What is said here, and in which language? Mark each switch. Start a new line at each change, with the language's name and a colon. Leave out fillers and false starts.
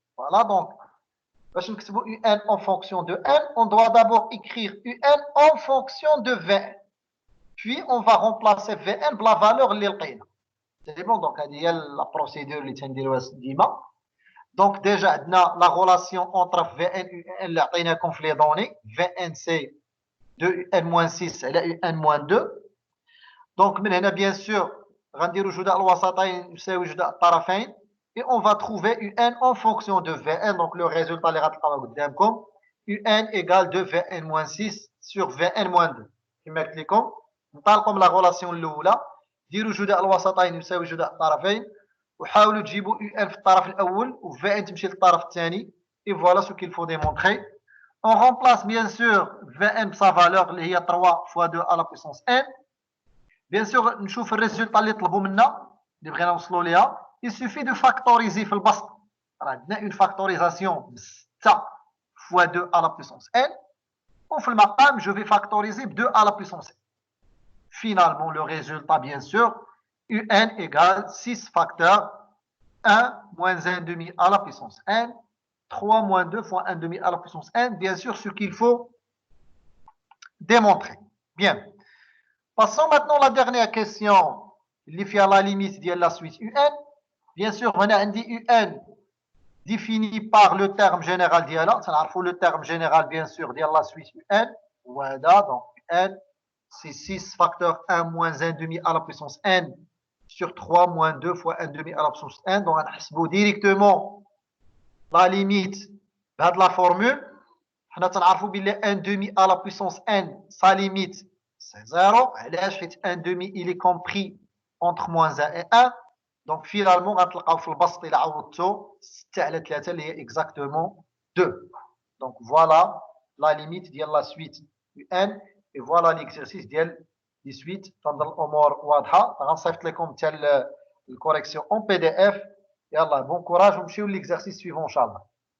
French: Voilà, donc, Un en fonction de n, on doit d'abord écrire Un en fonction de Vn. Puis, on va remplacer Vn par la valeur
Arabic: اللي لقينا.
French: C'est bon, donc, il y a la procédure
Arabic: اللي تنديروها ديما.
French: Donc, déjà, on a la relation entre Vn et Un في les données. Vn, c'est 2Un-6 et Un-2.
Arabic: Donc, من هنا,
French: bien sûr,
Arabic: غنديروا جداء الوسطين يساوي جداء الطرفين.
French: Et on va trouver Un en fonction de Vn. Donc, le résultat
Arabic: اللي غتلقاوه قدامكم.
French: Un égale 2Vn-6 sur Vn-2.
Arabic: كما قلت لكم, نطالقوا من لا غولاسيون الاولى, ديروا جداء الوسطين يساوي جداء الطرفين, وحاولوا تجيبوا UN في الطرف الاول و Vn تمشي للطرف الثاني.
French: Et voilà ce qu'il faut démontrer. On remplace bien sûr Vn sa valeur
Arabic: اللي هي
French: 3 fois 2 à la puissance n. Bien sûr,
Arabic: نشوف الريزولطا اللي طلبوا منا اللي بغينا نوصلوا ليها.
French: Il suffit de factoriser
Arabic: في البسط. عندنا
French: une factorisation ب 6 fois 2 à la puissance n.
Arabic: وفي المقام,
French: je vais factoriser 2 à la puissance n. Finalement, le résultat, bien sûr, UN égale 6 facteurs 1 moins 1,5 à la puissance n, 3 moins 2 fois 1,5 à la puissance n, bien sûr, ce qu'il faut démontrer. Bien. Passons maintenant à la dernière question, qui fait la limite de la suite UN. Bien sûr, on a un UN défini par le terme général d'IALA. Il faut le terme général, bien sûr, de la suite UN. Voilà, donc UN, c'est 6 facteurs 1 moins 1,5 à la puissance n sur 3 moins 2 fois 1,5 à la puissance n. Donc, on a directement la limite de la formule. On a 1,5 à la puissance n, sa limite, c'est 0. 1,5, il est compris entre moins 1 et 1. Donc, finalement, on va
Arabic: في البسط إلى عوضته 6 على 3 اللي هي
French: exactement
Arabic: 2.
French: Donc, voilà la limite de la suite UN. Et voilà l'exercice
Arabic: ديال دي سويت. تنظن الامور واضحه. غنصيفط لكم حتى الكوريكسيون اون PDF. يلا بون كوراج ونمشيو ليكزارسيس سويفون ان شاء الله.